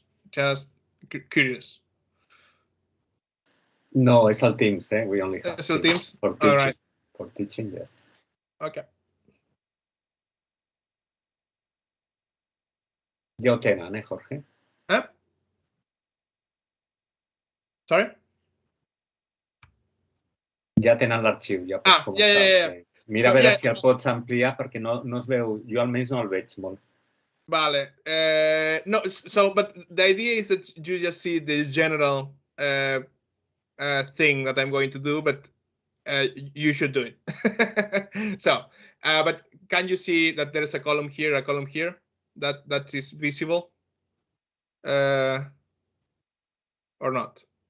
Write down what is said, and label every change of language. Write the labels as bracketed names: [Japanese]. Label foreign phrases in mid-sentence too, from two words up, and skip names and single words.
[English] Just curious. No, it's all Teams. We only have Teams for teaching. All right. For teaching, yes. Okay. [Catalan] Ja ho tenen, Jorge? [English] Sorry? [Catalan] Ja tenen l'arxiu, ja pots començar. [English] Yeah. [Catalan] Mira a veure si el pots ampliar perquè no es veu, jo almenys no el veig molt. Vale. [English] No, but the idea is that you just see the general thing that I'm going to do, but you should do it. So, but can you see that there is a column here, that is visible, or not?